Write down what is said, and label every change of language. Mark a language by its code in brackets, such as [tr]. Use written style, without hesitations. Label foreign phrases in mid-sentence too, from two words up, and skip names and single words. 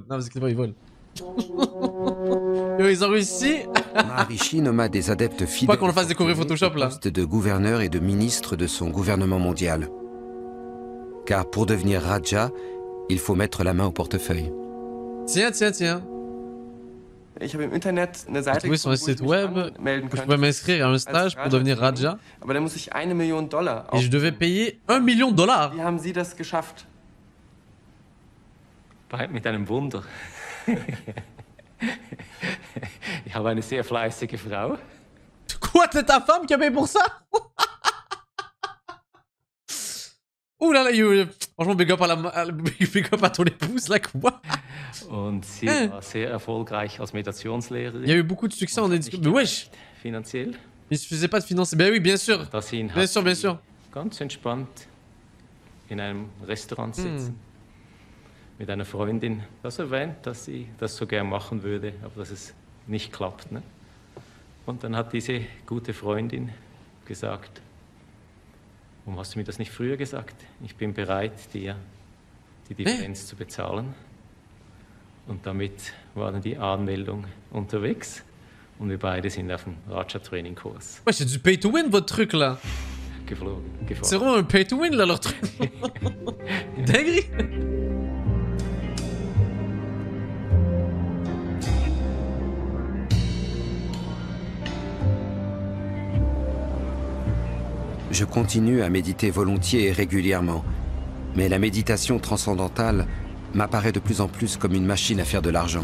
[fr] Non, vous inquiétez pas, ils volent. Ils ont réussi. Maharishi nomma des adeptes fidèles. Pas qu'on le fasse découvrir Photoshop là. Poste de gouverneur et de ministre de son gouvernement mondial. Car pour devenir Raja, il faut mettre la main au portefeuille. Tiens. [de] Ich habe im Internet eine Seite gefunden, [fr] sur un site web où je pouvais m'inscrire à un stage pour devenir Raja. [de] Aber da muss ich $1 Million. [fr] Et je devais payer $1 million. [de] Wie haben Sie das geschafft? Mit einem Wunder. Ich habe eine sehr fleißige Frau. [fr] Quoi, c'est ta femme qui a payé pour ça? Ouh là là, franchement, [en] big up [fr] à ton épouse, là, quoi. [de] Und sie war sehr erfolgreich als Meditationslehrerin. [fr] Il y a eu beaucoup de succès en éducation. Mais wesh! [de] Finanziell. [fr] Il suffisait pas de financer. Ben oui, bien sûr. Bien sûr. [de] Ganz entspannt in einem Restaurant sitzen. Mit einer Freundin. Das erwähnt, dass sie das so gern machen würde, aber dass es nicht klappt. Ne? Und dann hat diese gute Freundin gesagt, Warum hast du mir das nicht früher gesagt? Ich bin bereit, dir die Differenz zu bezahlen. Und damit waren die Anmeldungen unterwegs. Und wir beide sind auf dem Raja-Training-Kurs. [fr] Ouais, c'est du pay-to-win, votre truc, là. [de] Geflogen. [fr] C'est vraiment un pay-to-win, là, leur truc. Dinguerie. Je continue à méditer volontiers et régulièrement, mais la méditation transcendantale m'apparaît de plus en plus comme une machine à faire de l'argent.